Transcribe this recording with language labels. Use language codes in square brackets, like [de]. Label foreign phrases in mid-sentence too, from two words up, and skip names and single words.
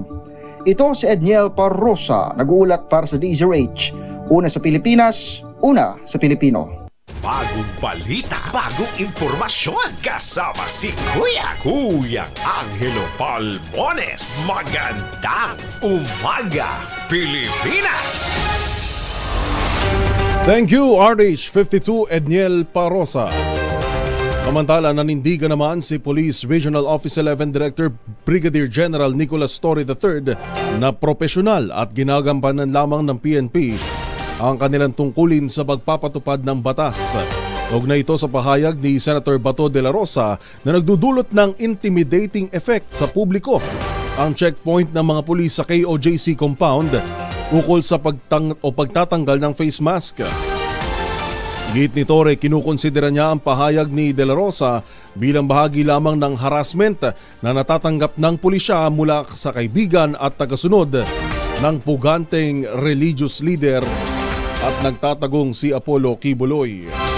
[tl] Ito si Edniel Parosa, nag-uulat para sa DZRH. Una sa Pilipinas, una sa Pilipino. Bagong balita, bagong impormasyon, kasama si Kuyang Angelo Palmones. Magandang umaga, Pilipinas! [en] Thank you, RH52 Edniel Parosa. [tl] Samantala, nanindigan naman si Police Regional Office 11 Director Brigadier General Nicolas Torre III na profesional at ginagampanan lamang ng PNP ang kanilang tungkulin sa pagpapatupad ng batas. Kaugnay ito sa pahayag ni Senator Bato de la Rosa na nagdudulot ng [en] intimidating effect [tl] sa publiko ang checkpoint ng mga pulis sa KOJC compound ukol sa pagtatanggal ng [en] face mask. [tl] Git ni Torre, kinukonsidera niya ang pahayag ni De La Rosa bilang bahagi lamang ng harassment na natatanggap ng pulisya mula sa kaibigan at tagasunod ng puganteng [en] religious leader [tl] at nagtatagong si Apollo Kibuloy.